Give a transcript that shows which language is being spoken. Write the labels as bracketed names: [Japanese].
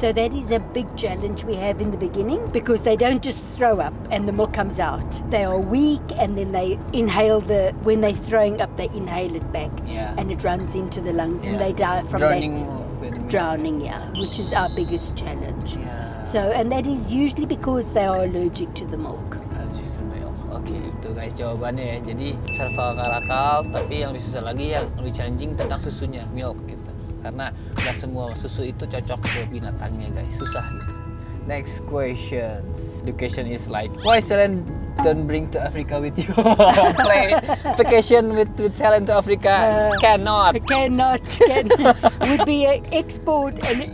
[English] So that is a big challenge we have in the beginning, because they don't just throw up and the milk comes out. They are weak, and then they inhale when they're throwing up, they inhale it back, Yeah. and it runs into the lungs, and Yeah. they die from Drowning that with the milk. drowning. Yeah, which is our biggest challenge. Yeah. So, and that is usually because they are allergic to the milk. Allergic to milk. [Indonesian] Oke, itu guys jawabannya ya. Jadi serval karakal, tapi yang lebih susah lagi, yang lebih challenging tentang susunya, milk gitu. Karena nggak semua susu itu cocok ke binatangnya guys, susah gitu. [English] Next question. The question is like, why Selen don't bring to Africa with you? Play vacation with Selen to Africa? Cannot. Can would be an export and